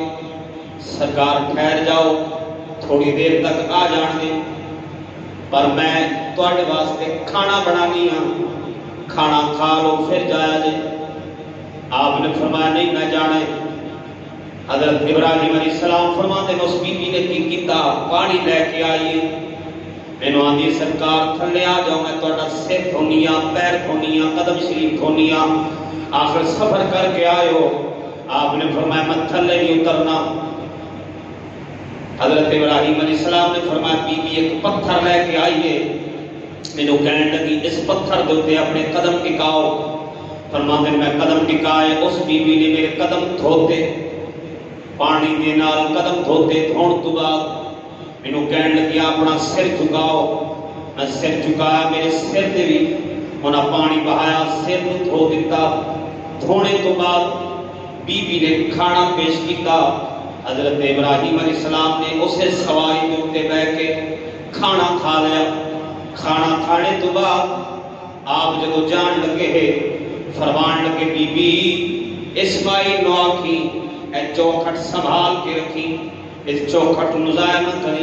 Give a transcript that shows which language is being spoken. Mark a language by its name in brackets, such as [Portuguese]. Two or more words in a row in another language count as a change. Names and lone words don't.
[Punjabi] سرکار ٹھہر جاؤ تھوڑی دیر تک آ جان گے، پر میں تواڈے واسطے کھانا بنانی ہاں، کھانا کھا لو پھر جایا جے۔ آپ نے فرمایا نہیں میں جانے۔ [Urdu] حضرت ابراہیم علیہ السلام فرماتے ہیں [Punjabi] اس بی بی نے کی کیتا؟ پانی لے کے آئیے، مینوں آندی سرکار تھلے آ جاؤ، میں تہاڈا سر دھونی ہاں، پیر دھونی ہاں، قدم شریف دھونی ہاں، آخر سفر کر کے آئے ہو۔ آپ نے فرمایا میں تھلے نہیں اترنا۔ حضرت ابراہیم علیہ السلام نے فرمایا بی بی ایک پتھر لے کے آئیے، مینوں کہن لگی اس پتھر دے اوتے اپنے قدم ٹکاؤ۔ فرماتے میں قدم ٹکائے، اس بی بی نے میرے قدم دھوتے، پانی دے نال قدم دھوتے، دھون تو بعد مینوں کہن لگی اپنا سر جھکاؤ۔ میں سر جھکایا، میرے سر تے بھی انہاں پانی بہایا، سر نوں دھو دتا۔ دھونے تو بعد بی بی نے کھانا پیش کیتا۔ [Urdu] حضرت ابراہیم علیہ السلام نے اسے سواری کے اوپر بیٹھ کے کھانا کھا لیا۔ [Punjabi] کھانا کھانے تو بعد آپ جدو جان لگے فرمان لگے بی بی اسماعیل نو آکھی اے چوکھٹ سنبھال کے رکھی، اس چوکھٹ نو ضائع نہ کری۔